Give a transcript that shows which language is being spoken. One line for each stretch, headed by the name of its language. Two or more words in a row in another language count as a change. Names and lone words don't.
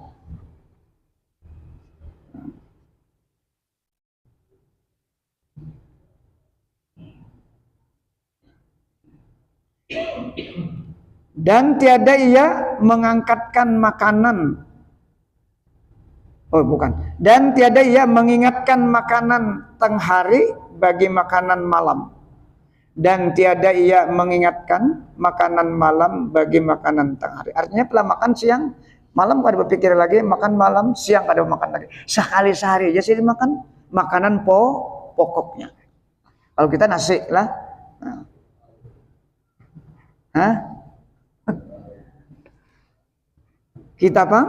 Indonesian: Dan tiada ia mengangkatkan makanan. Oh bukan. Dan tiada ia mengingatkan makanan teng hari bagi makanan malam. Dan tiada ia mengingatkan makanan malam bagi makanan teng hari. Artinya telah makan siang,
Banjar: malam kada berpikir lagi, makan malam, siang kada makan lagi.
Indonesian: Sekali sehari aja sih makan makanan pokoknya. Kalau kita nasi lah. Hah? Kita apa?